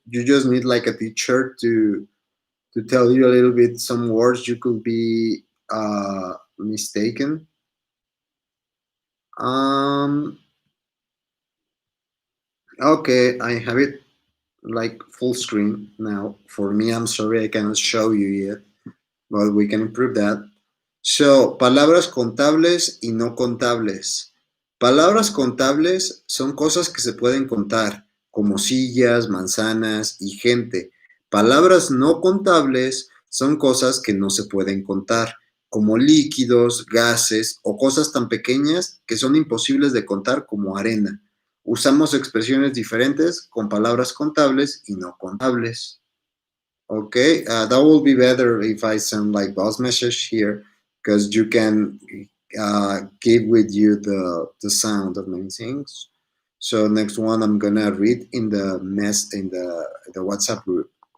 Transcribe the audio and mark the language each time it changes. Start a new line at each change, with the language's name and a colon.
English: You just need like a teacher to tell you a little bit some words you could be mistaken. Um, okay, I have it like full screen now. For me, I'm sorry I cannot show you yet, but we can improve that.
Spanish: So, palabras contables y no contables. Palabras contables son cosas que se pueden contar, como sillas, manzanas y gente. Palabras no contables son cosas que no se pueden contar, como líquidos, gases o cosas tan pequeñas que son imposibles de contar como arena. Usamos expresiones diferentes con palabras contables y no contables.
English: Okay, that will be better if I send like voice message here, because you can give with you the sound of many things. So next one I'm gonna read in the WhatsApp group.